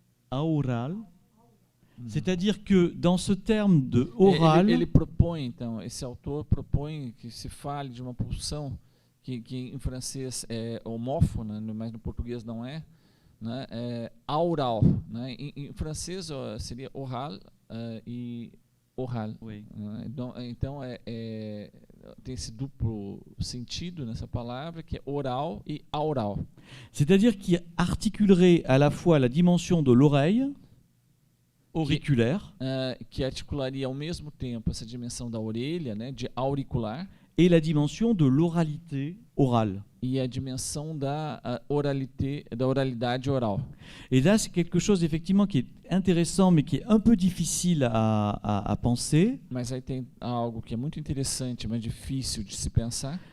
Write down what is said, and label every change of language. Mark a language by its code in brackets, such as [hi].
[fr] Aoral. C'est-à-dire que dans ce terme de oral, [pt] ele propõe, então, esse autor propõe que se fale de uma pulsão que em francês é homófona, mas no português não é, né? É aural, né? Em francês seria oral e oral. [fr] Oui. [pt] Né? Então tem esse duplo sentido nessa palavra que é oral e aural. [fr] C'est-à-dire qu'il articulerait à la fois la dimension de l'oreille auriculaire, [pt] que articularia ao mesmo tempo essa dimensão da orelha, né, de auricular, [fr] et la dimension de l'oralité orale. [pt] E a dimensão da oralidade oral. [fr] Et là, c'est quelque chose effectivement qui est intéressant, mais qui est un peu difficile à penser. [pt] Mas aí tem algo que é muito interessante, mas difícil de se pensar.